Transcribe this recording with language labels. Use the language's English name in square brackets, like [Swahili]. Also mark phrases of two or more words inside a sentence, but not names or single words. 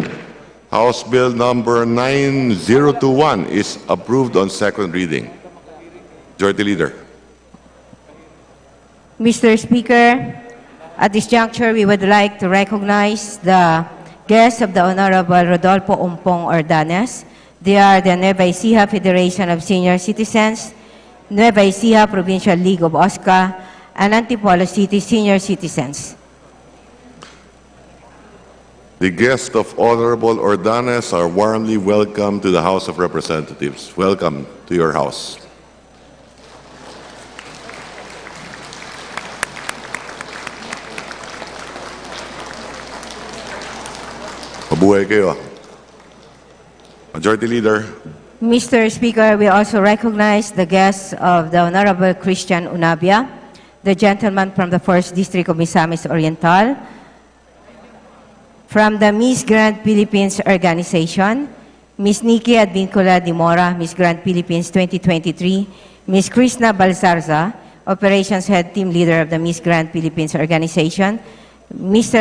[English] House Bill number 9021 is approved on second reading. Majority Leader. Mr. Speaker, at this juncture, we would like to recognize the guests of the Honorable Rodolfo Umpong Ordanes. They are the Nueva Ecija Federation of Senior Citizens, Nueva Ecija Provincial League of Osca, and Antipolo City Senior Citizens. The guests of Honorable Ordanes are warmly welcome to the House of Representatives. Welcome to your house. [Filipino] Mabuhay kayo. [English] Majority Leader. Mr. Speaker, we also recognize the guests of the Honorable Christian Unabia, the gentleman from the 1st District of Misamis Oriental, from the Miss Grand Philippines Organization, Miss Nikki Advincula de Mora, Miss Grand Philippines 2023, Miss Krishna Balsarza, Operations Head Team Leader of the Miss Grand Philippines Organization, Mr.